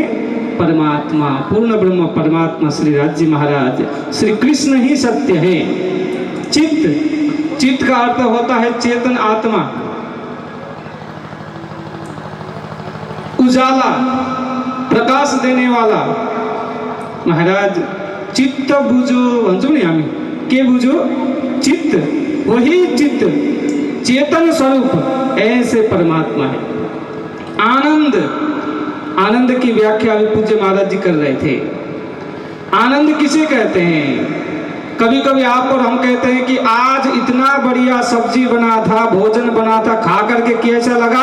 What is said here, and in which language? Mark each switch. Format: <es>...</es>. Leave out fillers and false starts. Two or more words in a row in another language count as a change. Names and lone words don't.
<hi>परमात्मा, पूर्ण ब्रह्म परमात्मा श्री राज्य महाराज श्री कृष्ण ही सत्य है। चित्त, चित्त का अर्थ होता है चेतन आत्मा, उजाला, प्रकाश देने वाला।</hi> <ne>महाराज चित्त बुझो भन्छौँ नि हामी, के बुझो?</ne> <hi>चित्त, वही चित्त चेतन स्वरूप ऐसे परमात्मा है। आनंद, आनंद की व्याख्या अभी पूज्य महाराज जी कर रहे थे। आनंद किसे कहते हैं? कभी कभी आप और हम कहते हैं कि आज इतना बढ़िया सब्जी बना था, भोजन बना था, खा करके कैसा लगा?</hi>